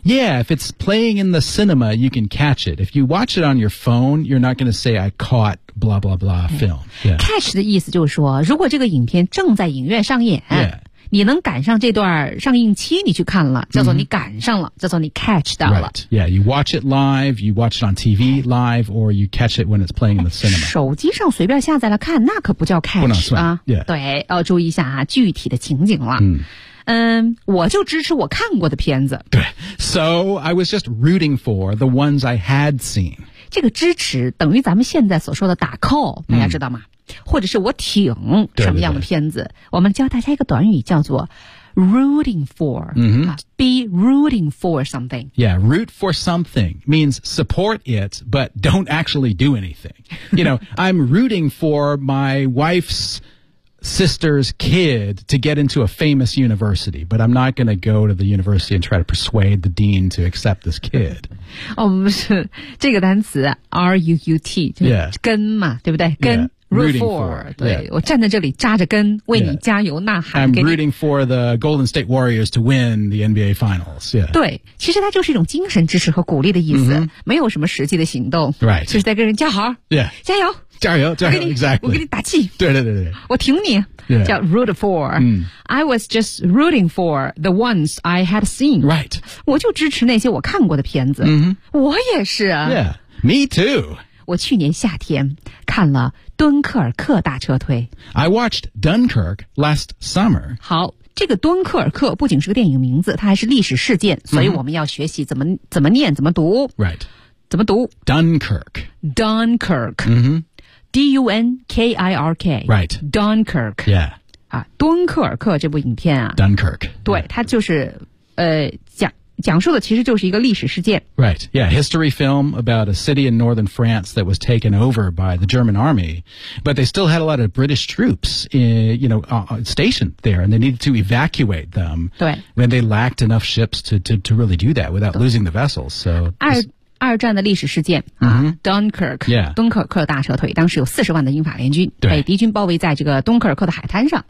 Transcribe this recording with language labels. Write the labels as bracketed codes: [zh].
[en] Yeah, if it's playing in the cinema, you can catch it. If you watch it on your phone, you're not going to say I caught blah blah blah film. Yeah. [zh] Catch 的意思就是说如果这个影片正在影院上演、 [en] yeah. [zh] 你能赶上这段上映期你去看了叫做你赶上了、mm-hmm. 叫做你 catch 到了。 [en] Right. Yeah, you watch it live, you watch it on TV live, or you catch it when it's playing in the cinema. [zh] 手机上随便下载了看那可不叫 catch. 不能算、啊 [en] yeah. [zh] 对要注意一下、啊、具体的情景了。我就支持我看过的片子。对 [en] So I was just rooting for the ones I had seen. [zh] 这个支持等于咱们现在所说的打 call, 大家知道吗、mm. 或者是我挺什么样的片子对对对我们教大家一个短语叫做 rooting for、 mm-hmm. [en] Be rooting for something Yeah, root for something means support it but don't actually do anything You know, I'm rooting for my wife's sister's kid to get into a famous university but I'm not going to go to the university and try to persuade the dean to accept this kid [zh] 哦，不是这个单词 R-U-U-T 就是跟嘛、 [en] yeah. [zh] 对不对跟、 [en] yeah. Rooting for, [zh] 对、 [en] yeah. [zh] 我站在这里扎着根为你加油呐喊、 [en] yeah. I'm rooting for the Golden State Warriors to win the NBA Finals、yeah. [zh] 对其实它就是一种精神支持和鼓励的意思、 mm-hmm. 没有什么实际的行动、 [en] right. [zh] 就是在跟人加油、 [en] yeah. [zh] 加油加油加油 [en] exactly [zh] 我给你打气对对对对我挺你、 [en] yeah. [zh] 叫 root for、 mm. [en] I was just rooting for the ones I had seen、 right. [zh] 我就支持那些我看过的片子、 mm-hmm. 我也是 [en] Yeah, me too [zh] 我去年夏天看了敦刻尔克大撤退。 [en] I watched Dunkirk last summer. [zh] 好，这个敦刻尔克不仅是个电影名字，它还是历史事件，所以我们要学习怎么念，怎么读。 [en] Right. [zh] 怎么读 [en] ？Dunkirk. Dunkirk. Mm-hmm. D-U-N-K-I-R-K. Right. Dunkirk. Yeah. [zh] 啊，敦刻尔克这部影片啊。 [en] Dunkirk. [zh] 对， [en] yeah. [zh] 它就是讲述的其实就是一个历史事件 [en] Right, yeah, history film about a city in northern France that was taken over by the German army but they still had a lot of British troops in, you know, stationed there and they needed to evacuate them [zh] 对 [en] when they lacked enough ships to really do that without losing the vessels So [zh] 二战的历史事件、 mm-hmm. [en] Dunkirk Yeah [zh] 敦刻尔克大撤退当时有40万的英法联军对被敌军包围在这个敦刻尔克的海滩上、